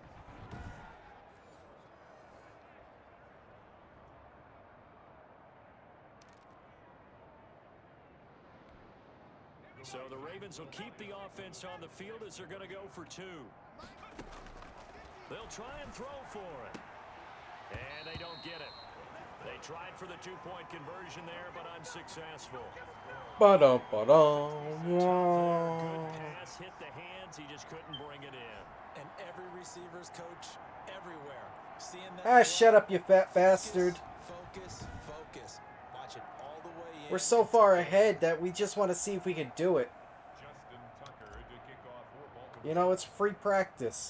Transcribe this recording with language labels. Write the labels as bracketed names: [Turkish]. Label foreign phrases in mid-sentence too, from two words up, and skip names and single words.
[English] So the Ravens will keep the offense on the field as they're going to go for 2. They'll try and throw for it. And they don't get it. They tried for the 2-point conversion there, but unsuccessful. Ba-dum-ba-dum. Good pass hit the hands. He just couldn't bring it in. And every receiver's coach everywhere. Seeing that. Ah, shut up, you fat bastard. Focus, focus. Watch it all the way in. We're so far ahead that we just want to see if we can do it. You know, it's free practice.